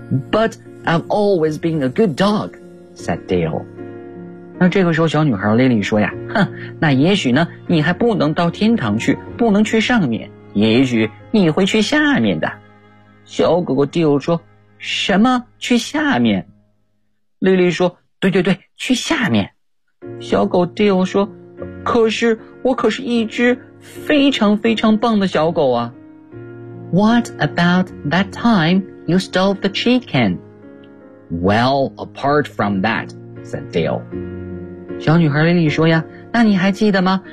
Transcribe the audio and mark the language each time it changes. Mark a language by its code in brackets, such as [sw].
[en] But I've always been a good dog, said Dale. [zh] 那这个时候小女孩 Lily 说呀，哼，那也许呢你还不能到天堂去，不能去上面，也许你会去下面的。小狗狗 Dale 说，什么去下面？ Lily 说，对对对，去下面。小狗 Dale 说，可是我可是一只非常非常棒的小狗啊。 [en] What about that time you stole the chicken? Well, apart from that, said Dale. [zh] 小女孩莉莉说呀，那你还记得吗？